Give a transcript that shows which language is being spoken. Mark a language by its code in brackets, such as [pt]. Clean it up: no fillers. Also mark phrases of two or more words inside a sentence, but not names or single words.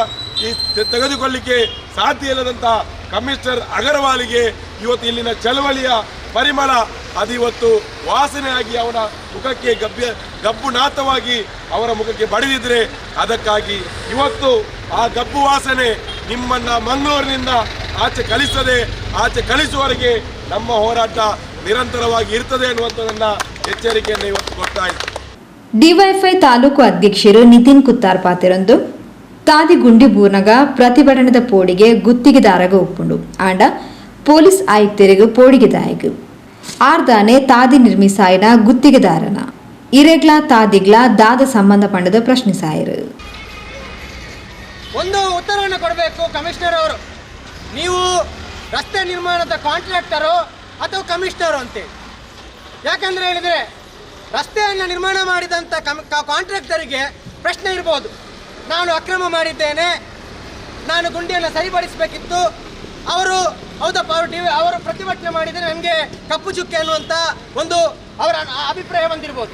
[kn] ತೆಗೆದುಕೊಳ್ಳಿಕ್ಕೆ ಸಾಧ್ಯ ಇಲ್ಲದಂಥ ಕಮಿಷನರ್ ಅಗರವಾಲಿಗೆ ಇವತ್ತು ಇಲ್ಲಿನ ಚಳವಳಿಯ ಪರಿಮಳ ಅದಿವತ್ತು ವಾಸನೆಯಾಗಿ ಅವನ ಮುಖಕ್ಕೆ ಗಬ್ಬುನಾಥವಾಗಿ ಅವರ ಮುಖಕ್ಕೆ ಬಡಿದಿದ್ರೆ ಅದಕ್ಕಾಗಿ ಇವತ್ತು ಆ ಗಬ್ಬು ವಾಸನೆ ನಿಮ್ಮನ್ನು ಮಂಗಳೂರಿನಿಂದ ಆಚೆ ಕಳಿಸುವವರೆಗೆ ನಮ್ಮ ಹೋರಾಟ ನಿರಂತರವಾಗಿ ಇರ್ತದೆ ಅನ್ನುವಂಥದ್ದನ್ನು ಎಚ್ಚರಿಕೆಯನ್ನು ಇವತ್ತು ಕೊಡ್ತಾ ಇದ್ದೀವಿ. [tcy] ಡಿವೈಎಫ್ಐ ತಾಲೂಕು ಅಧ್ಯಕ್ಷರು ನಿತಿನ್ ಕುತ್ತಾರ್ ಪಾತಿರಂದು ತಾದಿ ಗುಂಡಿ ಬೂರ್ನಗ ಪ್ರತಿಭಟನದ ಪೋಡಿಗೆ ಗುತ್ತಿಗೆದಾರಗ ಒಪ್ಪುಂಡು ಆಂಡ ಪೊಲೀಸ್ ಆಯುಕ್ತರಿಗೂ ಪೋಡಿಗೆದಾಯಗ ಆರ್ದಾನೆ ತಾದಿ ನಿರ್ಮಿಸಾಯಿನ ಗುತ್ತಿಗೆದಾರನ ಇರೆಗ್ಲಾ ತಾದಿಗ್ಲ ದಾದ ಸಂಬಂಧ ಪಂಡದ ಪ್ರಶ್ನಿಸಾಯರು. [kn] ಒಂದು ಉತ್ತರವನ್ನು ಕೊಡಬೇಕು ಕಮಿಷನರ್ ಅವರು. ನೀವು ರಸ್ತೆ ನಿರ್ಮಾಣದ ಕಾಂಟ್ರಾಕ್ಟರು ಅಥವಾ ಕಮಿಷನರು ಅಂತೇಳಿ. ಯಾಕಂದರೆ ಹೇಳಿದರೆ ರಸ್ತೆಯನ್ನು ನಿರ್ಮಾಣ ಮಾಡಿದಂಥ ಕಾಂಟ್ರಾಕ್ಟರಿಗೆ ಪ್ರಶ್ನೆ ಇರ್ಬೋದು, ನಾನು ಅಕ್ರಮ ಮಾಡಿದ್ದೇನೆ, ನಾನು ಗುಂಡಿಯನ್ನು ಸರಿಪಡಿಸಬೇಕಿತ್ತು, ಹೌದಪ್ಪ ಅವರು ಪ್ರತಿಭಟನೆ ಮಾಡಿದರೆ ನನಗೆ ಕಪ್ಪು ಚುಕ್ಕೆ ಅನ್ನುವಂಥ ಒಂದು ಅವರ ಅಭಿಪ್ರಾಯ ಬಂದಿರ್ಬೋದು.